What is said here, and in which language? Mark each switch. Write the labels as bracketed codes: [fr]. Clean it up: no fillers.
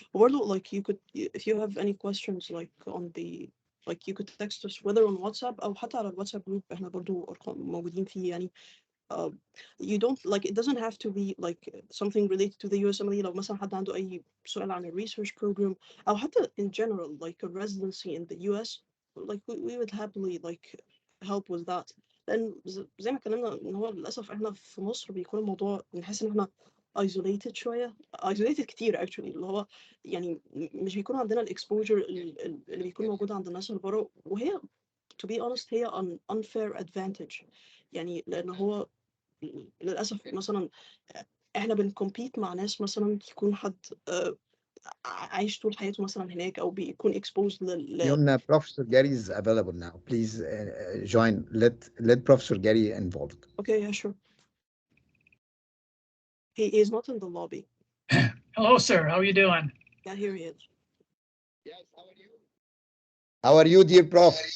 [en] Warlo, like you could, if you have any questions like on the, like you could text us whether on WhatsApp [ar] أو حتى على الواتساب جروب احنا برضو أرقام موجودين فيه يعني. [en] You don't like it doesn't have to be like something related to the USMLE. [ar] لو مثلا حد عنده أي سؤال عن ال [en] research program [ar] أو حتى [en] in general like a residency in the US, like we would happily like help with that. [ar] لأن زي ما اتكلمنا إن هو للأسف إحنا في مصر بيكون الموضوع بنحس إن إحنا isolated شوية، [en] isolated كتير actually، [ar] اللي هو يعني مش بيكون عندنا الإكسبوجر اللي بيكون موجود عند الناس اللي بره، وهي [en] to be honest [ar] هي [en] an unfair advantage [ar] يعني. لأن هو للأسف مثلا إحنا بنكمبيت مع ناس مثلا يكون حد عايش طول حياته مثلا هناك أو بيكون exposed [en] يومنا Professor Gary is available now. Please join. Let Professor Gary involved. Okay, yeah, sure. He is not in the lobby. Hello, sir. How are you doing? Yeah, here he is. Yes, how are you? How are you, dear Prof?